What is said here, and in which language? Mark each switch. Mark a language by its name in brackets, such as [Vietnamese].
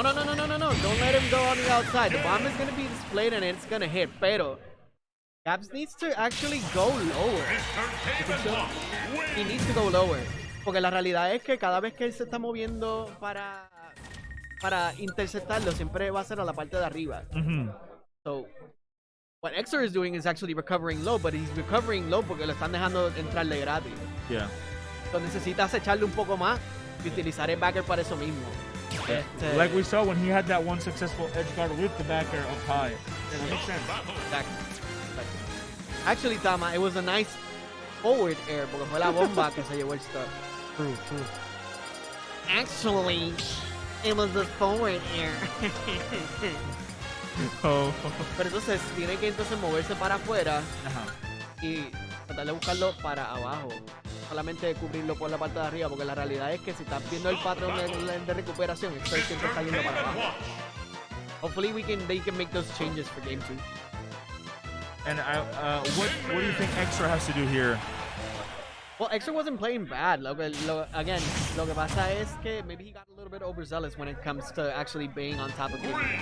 [English] Don't let him go on the outside. The bomb is going to be displayed and it's going to hit. Pero Gabs needs to actually go lower. Mr. David Love He wins. needs to go lower. [Spanish] Porque la realidad es que cada vez que él se está moviendo para interceptarlo, siempre va a ser a la parte de arriba. [English] So, what Exor is doing is actually recovering low, but he's recovering low [Spanish] porque lo están dejando entrarle gratis. [English] Yeah. [Spanish] So, necesitas echarle un poco más y utilizar el backer para eso mismo. [English] Like we saw when he had that one successful edge guard with the backer up high. Yeah, that makes sense. Exactly. Actually, Tama, it was a nice forward air [Spanish] porque fue la bomba que se llevó el start. [English] True. Actually, it was a forward air. Oh. [Spanish] Pero entonces tiene que entonces moverse para afuera [English] Uh-huh. [Spanish] y tratar de buscarlo para abajo. Solamente cubrirlo por la parte de arriba, porque la realidad es que si estás viendo el patrón de recuperación, esto siempre está yendo para abajo. [English] Hopefully they can make those changes for game 2. And what do you think Exor has to do here? Well, Exor wasn't playing bad. Again, [Spanish] lo que pasa es que [English] maybe he got a little bit overzealous when it comes to actually being on top of him.